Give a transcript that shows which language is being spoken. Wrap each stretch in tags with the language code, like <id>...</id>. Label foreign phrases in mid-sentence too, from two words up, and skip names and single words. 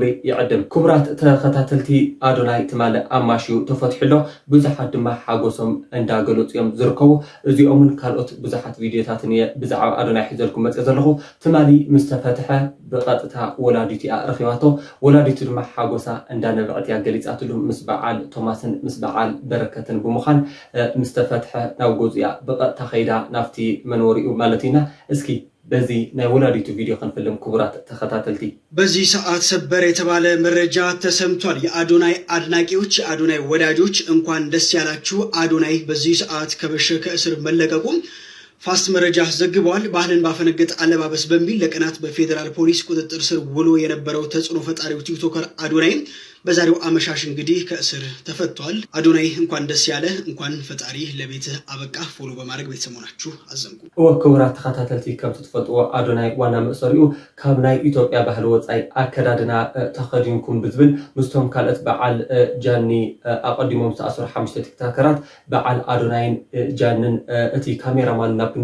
<ti>ይዕድም ክቡራት ተኸታተልቲ አዶናይ ትማለ ኣማሽዩ ተፈትሕሎ ብዙሓት ድማ ሓጎሶም እንዳገለጹ እዮም ዝርከቡ እዚኦምን ካልኦት ብዙሓት ቪድዮታትን ብዛዕባ አዶናይ ሒዘልኩም መጽእ ዘለኹ ትማሊ ምስ ተፈትሐ ብቐጥታ ወላዲቱ ረኺባቶ ወላዲቱ ድማ ሓጎሳ እንዳነበዕት ገሊጻትሉ ምስ በዓል ቶማስን ምስ በዓል በረከትን ብምዃን ምስ ተፈትሐ ናብ ገዝኡ ብቐጥታ ተኸይዳ ናፍቲ መንወሪኡ ማለቲና እስኪ በዚህ ናይ ወላዲቱ ቪዲዮ ከንፈልም ክቡራት ተኸታተልቲ</ti> <am>በዚህ ሰዓት ሰበር የተባለ መረጃ ተሰምቷል። የአዶናይ አድናቂዎች የአዶናይ ወዳጆች እንኳን ደስ ያላችሁ። አዶናይ በዚህ ሰዓት ከበሸከ እስር መለቀቁም ፋስት መረጃ ዘግቧል። ባህልን ባፈነገጠ አለባበስ በሚል ለቀናት በፌዴራል ፖሊስ ቁጥጥር ስር ውሎ የነበረው ተጽዕኖ ፈጣሪው ቲክቶከር አዶናይ በዛሬው አመሻሽ እንግዲህ ከእስር ተፈቷል። አዶናይ እንኳን ደስ ያለ እንኳን ፈጣሪ ለቤትህ አበቃ። ፎሎ በማድረግ ቤተሰቦናችሁ አዘንጉ።</am> <ti>ክቡራት ተኸታተልቲ ከም ትፈልጥዎ አዶናይ ዋና መእሰሪኡ ካብ ናይ ኢትዮጵያ ባህሊ ወፃኢ አከዳድና ተኸዲንኩም ብዝብል ምስቶም ካልኦት በዓል ጃኒ አቀዲሞም ዝተኣሰሩ 5 ቲክቶከራት በዓል አዶናይን ጃንን እቲ ካሜራማን ናፒን</ti>